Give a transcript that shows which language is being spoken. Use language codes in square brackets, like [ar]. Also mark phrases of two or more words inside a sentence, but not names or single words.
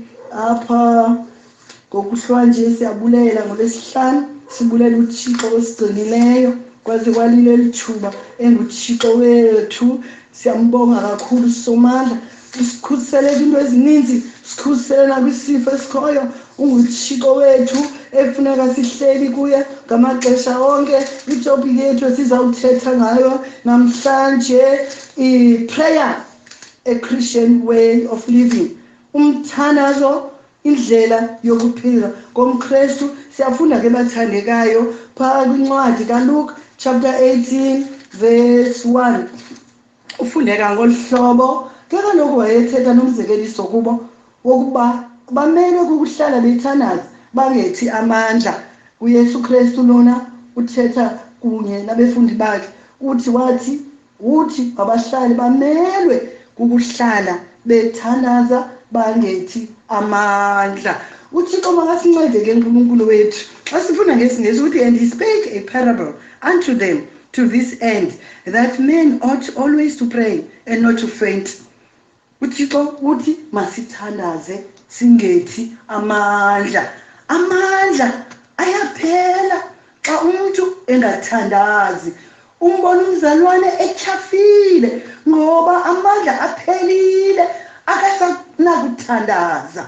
[xh] Apha ngokuhlwa nje siyabulela ngolwesihlanu, sibulela uThixo osigcinileyo kwaze kwalile lithuba enguThixo wethu. Siyambonga kakhulu Somandla, usikhulisele into ezininzi, sikhusele nakwisifo esikhoyo. UnguThixo wethu efuneka sihleli kuye ngamaxesha onke. Itopiki yethu esizawuthetha ngayo namhlanje i-prayer, [en] a Christian way of living, [xh] umthandazo, indlela yokuphila komKristu. Siyafunda ke bathandekayo phaa kwincwadi kaLuke chapter 18 verse 1. Ufundeka ngolu hlobo ke kaloku wayethetha nomzekeliso kubo wokuba bamele kukuhlala bethandaza bangethi amandla. UYesu Kristu lona uthetha kunye nabefundi bakhe uthi abahlali bamelwe kukuhlala bethandaza bangethi amandla. uThixo makasincede ke uNkulunkulu wethu. Xa sifunda ngesiNgesi uthi, [en] and he spake a parable unto them to this end, that men ought always to pray and not to faint. [xh] uThixo uthi masithandaze singethi amandla. Amandla ayaphela xa umuntu engathandazi. Umbona umzalwane etyhafile ngoba amandla aphelile, akasanakuthandaza.